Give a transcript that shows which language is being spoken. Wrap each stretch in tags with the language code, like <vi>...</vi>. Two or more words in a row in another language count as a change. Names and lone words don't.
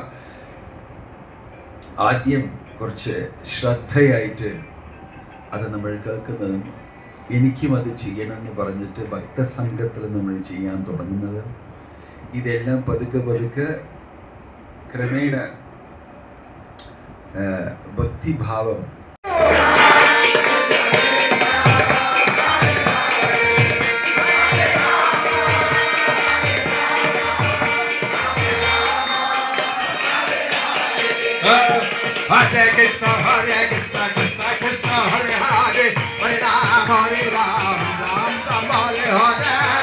<ml>ആദ്യം കുറച്ച് ശ്രദ്ധയായിട്ട് അത് നമ്മൾ കേൾക്കുന്നതും എനിക്കും അത് ചെയ്യണമെന്ന് പറഞ്ഞിട്ട് ഭക്തസംഘത്തിൽ നമ്മൾ ചെയ്യാൻ തുടങ്ങുന്നത്, ഇതെല്ലാം പതുക്കെ പതുക്കെ ക്രമേണ ഭക്തിഭാവം</ml> <sa>हरे कृष्ण, हरे कृष्ण, कृष्ण कृष्ण, हरे हरे, हरे राम, हरे राम, राम राम, हरे हरे.</sa>